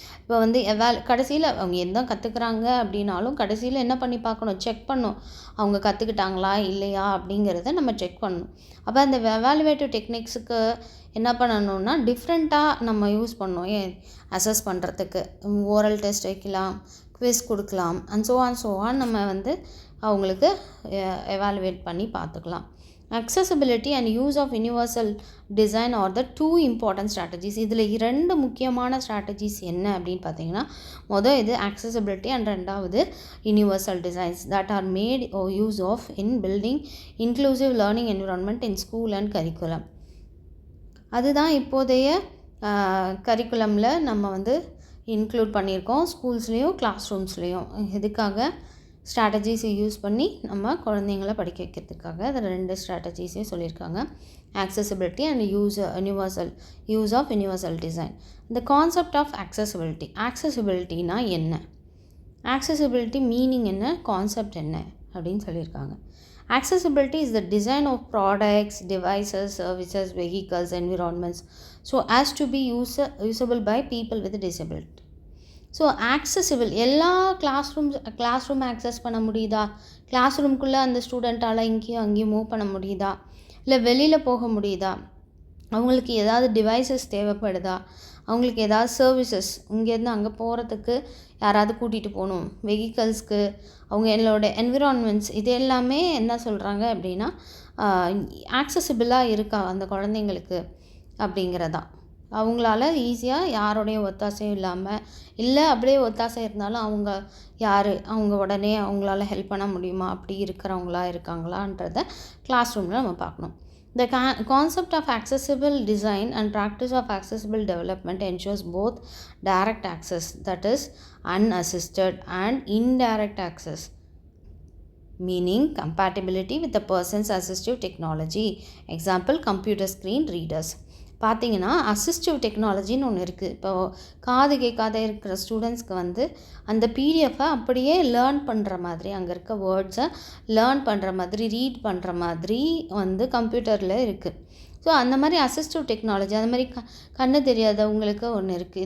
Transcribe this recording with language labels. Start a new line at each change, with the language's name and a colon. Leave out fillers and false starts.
Tamil: இப்போ வந்து கடைசியில் அவங்க எந்த கற்றுக்குறாங்க அப்படின்னாலும் கடைசியில் என்ன பண்ணி பார்க்கணும், செக் பண்ணணும் அவங்க கற்றுக்கிட்டாங்களா இல்லையா அப்படிங்கிறத நம்ம செக் பண்ணணும். அப்போ அந்த எவாலுவேட்டிவ் டெக்னிக்ஸுக்கு என்ன பண்ணணும்னா டிஃப்ரெண்ட்டாக நம்ம யூஸ் பண்ணணும் அசஸ் பண்ணுறதுக்கு. ஓரல் டெஸ்ட் வைக்கலாம், குவிஸ் கொடுக்கலாம், அண்ட் ஸோ ஆன் நம்ம வந்து அவங்களுக்கு எவாலுவேட் பண்ணி பார்த்துக்கலாம்.
English: accessibility and use of universal design are the two important strategies.
Tamil: இதில் 2 முக்கியமான strategies என்ன அப்படின்னு பார்த்தீங்கன்னா, இது
English: accessibility and
Tamil: ரெண்டாவது
English: universal designs that are made or use of in building inclusive learning environment in school and curriculum.
Tamil: அதுதான் இப்போதைய கரிக்குலமில் நம்ம வந்து இன்க்ளூட் பண்ணியிருக்கோம், ஸ்கூல்ஸ்லேயும் கிளாஸ் ரூம்ஸ்லேயும். இதுக்காக ஸ்ட்ராட்டஜிஸை யூஸ் பண்ணி நம்ம குழந்தைங்களை படிக்க வைக்கிறதுக்காக அதில் 2 ஸ்ட்ராட்டஜிஸையும் சொல்லியிருக்காங்க.
English: accessibility and use of universal design. the concept of
Tamil: accessibilityனா என்ன, accessibility மீனிங் என்ன, கான்செப்ட் என்ன அப்படின்னு சொல்லியிருக்காங்க.
English: accessibility is the design of products, devices, services, vehicles, environments so as to be usable by people with disability.
Tamil: So accessible எல்லா class room access பண்ண முடியுதா, class ரூம்குள்ளே அந்த ஸ்டூடெண்ட்டால் இங்கேயும் அங்கேயும் மூவ் பண்ண முடியுதா, இல்லை வெளியில் போக முடியுதா, அவங்களுக்கு ஏதாவது டிவைசஸ் தேவைப்படுதா, அவங்களுக்கு ஏதாவது சர்வீசஸ் இங்கேருந்து அங்கே போகிறதுக்கு யாராவது கூட்டிகிட்டு போகணும், வெஹிக்கல்ஸ்க்கு, அவங்க என்னோட என்விரான்மெண்ட்ஸ், இது எல்லாமே என்ன சொல்கிறாங்க அப்படின்னா ஆக்சசிபிளாக இருக்கா அந்த குழந்தைங்களுக்கு அப்படிங்கிறதான். அவங்களால ஈஸியாக யாரோடைய ஒத்தாசையும் இல்லாமல், இல்லை அப்படியே ஒத்தாசை இருந்தாலும் அவங்க யார், அவங்க உடனே அவங்களால ஹெல்ப் பண்ண முடியுமா, அப்படி இருக்கிறவங்களா இருக்காங்களான்றத கிளாஸ் ரூமில் நம்ம பார்க்கணும்.
English: The concept of accessible design and practice of accessible development ensures both direct access, that is unassisted, and indirect access, meaning compatibility with the person's assistive technology. Example, computer screen readers.
Tamil: பார்த்தீங்கன்னா assistive டெக்னாலஜின்னு ஒன்று இருக்குது. இப்போது காது கேட்காத இருக்கிற ஸ்டூடெண்ட்ஸ்க்கு வந்து அந்த பிடிஎஃபை அப்படியே லேர்ன் பண்ணுற மாதிரி, அங்கே இருக்க வேர்ட்ஸை லேர்ன் பண்ணுற மாதிரி, ரீட் பண்ணுற மாதிரி வந்து கம்ப்யூட்டரில் இருக்குது. ஸோ அந்த மாதிரி அசிஸ்டிவ் டெக்னாலஜி, அந்த மாதிரி கண்ணு தெரியாதவங்களுக்கு ஒன்று இருக்குது.